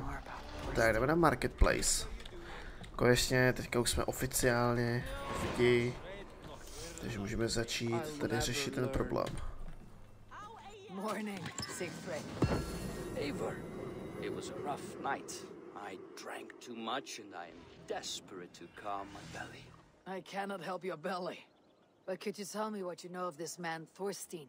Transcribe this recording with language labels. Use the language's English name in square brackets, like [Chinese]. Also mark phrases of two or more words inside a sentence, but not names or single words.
[Czech] Tak, jdeme na marketplace. Konečně, teďka už jsme oficiálně lidi, takže můžeme začít tady řešit ten problém. [English] Morning, Siegfried. Eivor, it was a rough night. I drank too much and I am desperate to calm my belly. I cannot help your belly. But could you tell me what you know of this man, Thorstein?